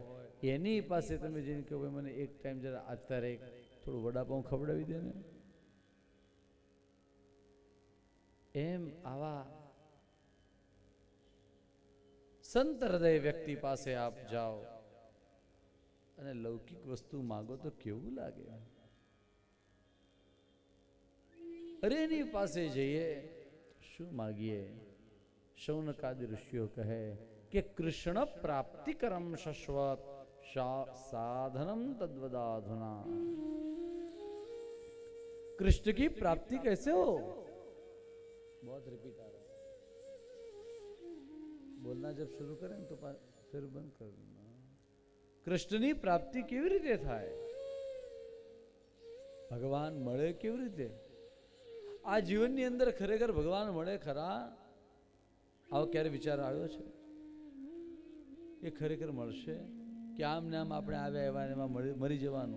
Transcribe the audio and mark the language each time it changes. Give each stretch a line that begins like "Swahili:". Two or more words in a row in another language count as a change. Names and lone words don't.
Gujarati: એની પાસે તમે જઈને કહો મને એક ટાઈમ જરા અત્યારે થોડું વડાપાઉં ખવડાવી દે ને, એમ આવા સંત હૃદય વ્યક્તિ પાસે આપ જાઓ અને લૌકિક વસ્તુ માગો તો કેવું લાગે? અરે એની પાસે જઈએ શું માગીએ? શૌનકાદિ ઋષિઓ કહે કે
Sanskrit: કૃષ્ણ પ્રાપ્તિકરમ શશ્વત साधनम तद्वदाधुना।
Hindi: कृष्ण की प्राप्ति कैसे हो? बहुत रिपीट आ रहा है, बोलना जब शुरू करें तो फिर बंद कर देना।
Gujarati: કૃષ્ણની પ્રાપ્તિ કેવી રીતે થાય? ભગવાન મળે કેવી રીતે? આ જીવનની અંદર ખરેખર ભગવાન મળે ખરા? આવો ક્યારે વિચાર આવ્યો છે એ ખરેખર મળશે કે આમ ને આમ આપણે આવ્યા એવા ને એમાં મરી જવાનું?